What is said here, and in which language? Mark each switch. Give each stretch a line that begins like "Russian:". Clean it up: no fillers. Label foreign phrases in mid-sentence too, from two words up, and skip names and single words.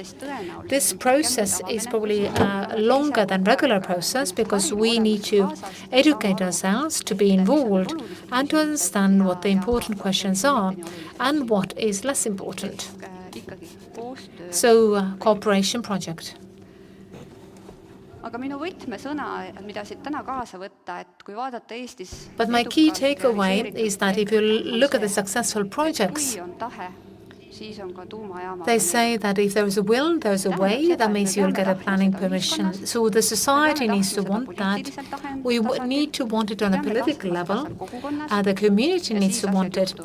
English: This process is probably longer than regular process because we need to educate ourselves, to be involved, and to understand what the important questions are and what is less important. So cooperation project.
Estonian: Aga minu võtmesõna, mida siit täna kaasa võtta, et kui vaadata Eestis
English: But my key takeaway is that if you look at the successful projects, they say that if there is a will, there is a way. That means you'll get a planning permission. So the society needs to want that. We need to want it on a political level. The community needs to want it.